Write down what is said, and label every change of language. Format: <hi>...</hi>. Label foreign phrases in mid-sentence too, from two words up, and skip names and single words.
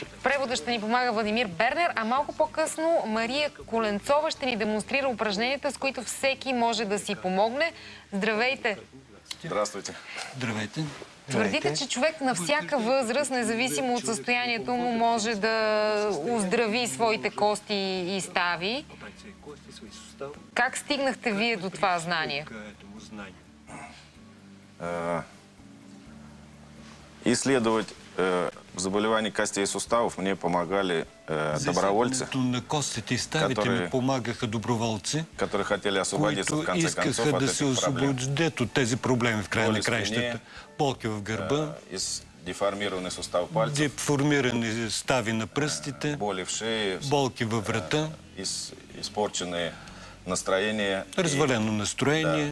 <bg>В превода ще ни помага Владимир Бернер, а малко по-късно Мария Коленцова ще ни демонстрира упражненията, с които всеки може да си помогне. Здравейте!</bg> <ru>Здравствуйте!</ru> <bg>Здравейте! Твърдите, че човек на всяка възраст, независимо от състоянието му, може да оздрави своите кости и стави. Как стигнахте вие до това знание?</bg> <ru>Исследовать заболевания костей и суставов мне помогали добровольцы,</ru> <bg>на костите и ставите ми помагаха доброволци,</bg> <ru>которые хотели освободиться в конце концов</ru> <bg>искаха от да се</bg> <ru>этих проблем.</ru> <bg>освободят от тези проблеми в края на краищата. Болки в гърба,</bg> <ru>деформированный сустав пальцев,</ru> <bg>деформирани стави на пръстите,</bg> <ru>боли в шее,</ru> <bg>болки във врата,</bg> <ru>испорченное настроение,</ru> <bg>развалено настроение,</bg>